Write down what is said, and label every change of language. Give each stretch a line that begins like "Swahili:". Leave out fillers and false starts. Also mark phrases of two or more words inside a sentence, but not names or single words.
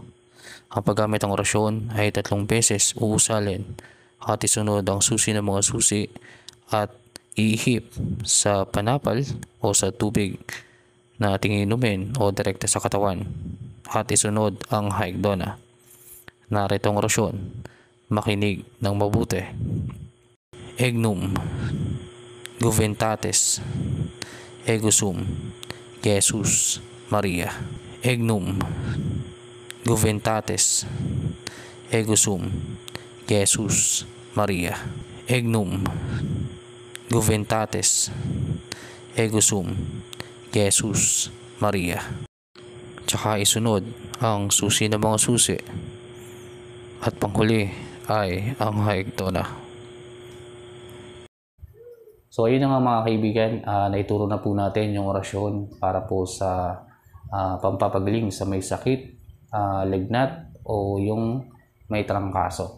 Filipino: Ang paggamit ng orasyon ay 3 beses uusalin at isunod ang susi ng mga susi at iihip sa panapal o sa tubig na ating inumin o direkta sa katawan at isunod ang haikdona. Narito ang orasyon, makinig ng mabuti.
Latin: Egnum Juventatis Egusum Jesus Maria. Egnum Juventatis Egusum Jesus Maria. Egnum Juventatis Egusum Jesus Maria.
Filipino: Tsaka isunod ang susi ng mga susi at panghuli ay ang haikdona. So ayun na nga mga kaibigan, naituro na po natin yung orasyon para po sa pampapagaling sa may sakit, lagnat o yung may trangkaso.